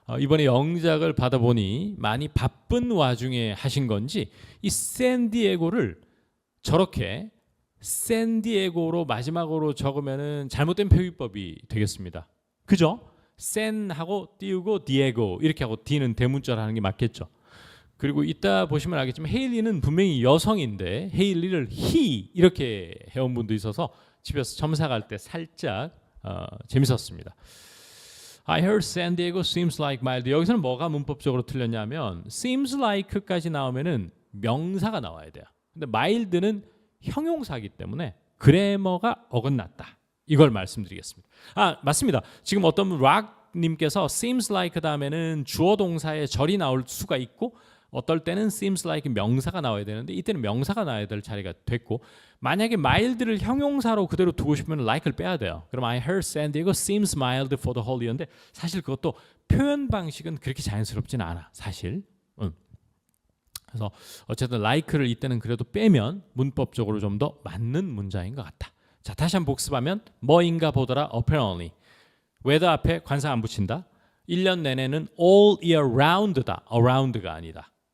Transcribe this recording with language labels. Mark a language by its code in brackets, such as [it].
[ko] 이번에 영작을 받아보니 많이 바쁜 와중에 하신 건지 이 샌디에고를 저렇게 샌디에고로 마지막으로 적으면은 잘못된 표기법이 되겠습니다. 그죠? 샌하고 띄우고 디에고 이렇게 하고 D는 대문자로 하는 게 맞겠죠. 그리고 이따 보시면 알겠지만 헤일리는 분명히 여성인데 헤일리를 he 이렇게 해온 분도 있어서 집에서 점사갈 때 살짝 재밌었습니다. [en] I heard San Diego seems like mild. [ko] 여기서는 뭐가 문법적으로 틀렸냐면 seems like까지 나오면은 명사가 나와야 돼요. 근데 mild는 형용사이기 때문에 그래머가 어긋났다. 이걸 말씀드리겠습니다. 맞습니다. 지금 어떤 분 락님께서 seems like 다음에는 주어 동사의 절이 나올 수가 있고 어떨 때는 seems like 명사가 나와야 되는데 이때는 명사가 나와야 될 자리가 됐고 만약에 mild를 형용사로 그대로 두고 싶으면 like를 빼야 돼요. 그럼 [en] I heard San Diego seems mild for the whole year [ko] 인데 사실 그것도 표현 방식은 그렇게 자연스럽진 않아. 사실. 그래서 어쨌든 like를 이때는 그래도 빼면 문법적으로 좀 더 맞는 문장인 것 같다. 자, 다시 한번 복습하면 뭐인가 보더라 apparently. weather 앞에 관사 안 붙인다. 1년 내내는 all year round다. around가 아니다.